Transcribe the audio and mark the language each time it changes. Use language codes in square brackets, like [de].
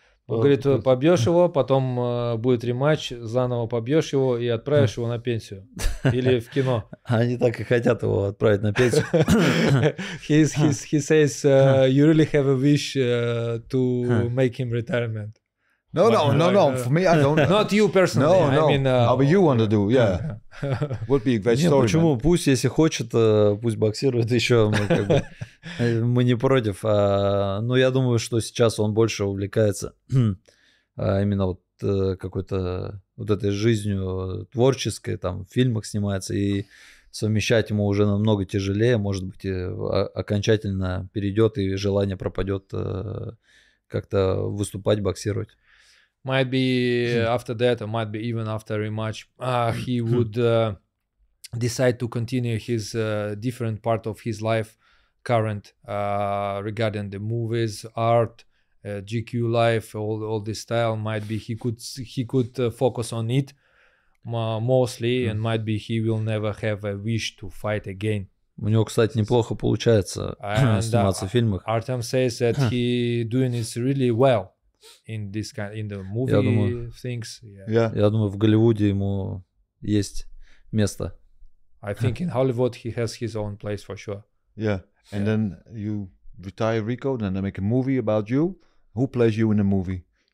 [ru] Он говорит, побьешь его, потом будет рематч, заново побьешь его и отправишь его на пенсию. Или в кино. Они так и хотят его отправить на пенсию. [en] He says, you really have a wish to make him retirement. No. For me, I don't. Not you personally. No. I mean, How you want to do? Yeah. Would be a great [ru] Не, [en] story. [ru] почему? [en] Man. [ru] Пусть, если хочет, пусть боксирует еще. Мы, как бы, мы не против. Но я думаю, что сейчас он больше увлекается именно вот какой-то вот этой жизнью творческой, там в фильмах снимается, и совмещать ему уже намного тяжелее, может быть, окончательно перейдет и желание пропадет как-то выступать, боксировать. [en] Might be after that, or might be even after a rematch, he would decide to continue his different part of his life, current regarding the movies, art, GQ life, all this style. Might be he could focus on it mostly, and might be he will never have a wish to fight again. [ru] У него, кстати, неплохо получается сниматься в фильмах. [en] Artem says that he doing it really well in the movie things. Yeah. [ru] Я думаю, в Голливуде ему есть место. [en] I think in Hollywood he has his own place for sure. Yeah. And then you retire, Rico, then they make a movie about you. Who plays you in the movie?